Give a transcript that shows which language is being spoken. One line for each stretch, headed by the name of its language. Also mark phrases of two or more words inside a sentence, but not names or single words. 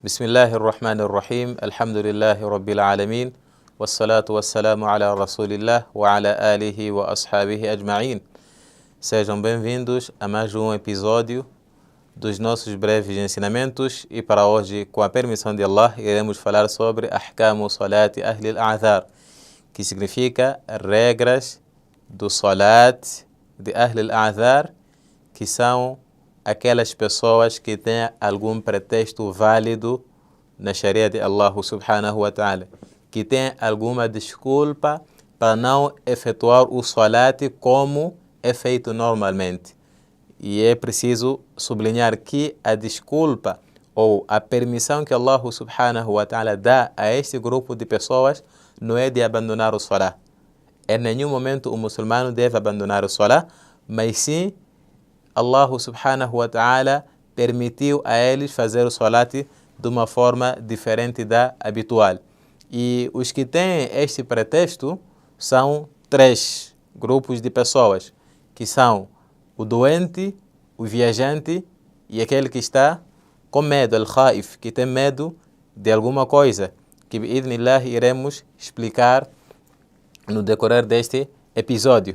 Arabic: بسم الله الرحمن الرحيم الحمد لله رب العالمين والصلاة والسلام على رسول الله وعلى آله وأصحابه أجمعين.
Portuguese: Sejam bem-vindos a mais um episódio dos nossos breves ensinamentos e para hoje, com a permissão de Allah, iremos falar sobre
Arabic: أحكام صلاة أهل الأعذار,
Portuguese: que significa regras do Salat de
Arabic: أهل الأعذار,
Portuguese: que são aquelas pessoas que têm algum pretexto válido na Sharia de Allah
Arabic: سبحانه وتعالى,
Portuguese: que têm alguma desculpa para não efetuar o salat como é feito normalmente. E é preciso sublinhar que a desculpa ou a permissão que Allah
Arabic: سبحانه وتعالى
Portuguese: dá a este grupo de pessoas não é de abandonar o salat. Em nenhum momento o muçulmano deve abandonar o salat, mas sim Allah
Arabic: سبحانه وتعالى
Portuguese: permitiu a eles fazer o salat de uma forma diferente da habitual. E os que têm este pretexto são três grupos de pessoas, que são o doente, o viajante e aquele que está com medo, al-khaif, que tem medo de alguma coisa, que bi'idhnillah iremos explicar no decorrer deste episódio.